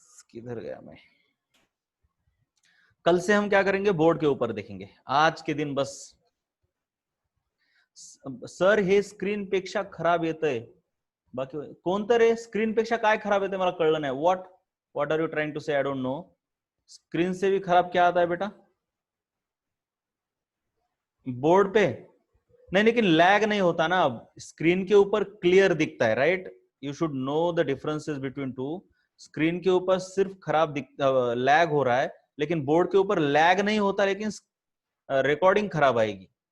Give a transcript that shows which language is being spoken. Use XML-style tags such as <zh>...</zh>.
<hi>किधर गया मैं? कल से हम क्या करेंगे, बोर्ड के ऊपर देखेंगे।</hi> <mr>आज के दिन बस सर हे स्क्रीन पेक्षा खराब येतंय, बाकी कोणतं रे स्क्रीन पेक्षा काय खराब येतंय मला कळलं नाही।</mr> <en>What are you trying to say? I don't know.</en> <hi>स्क्रीन से भी खराब क्या आता है बेटा बोर्ड पे? नहीं, लेकिन लैग नहीं होता ना, स्क्रीन के ऊपर क्लियर दिखता है, right?</hi> <en>You should know the differences between two.</en> <hi>Screen के ऊपर सिर्फ खराब लैग हो रहा है, लेकिन बोर्ड के ऊपर लैग नहीं होता, लेकिन रिकॉर्डिंग खराब आएगी।</hi>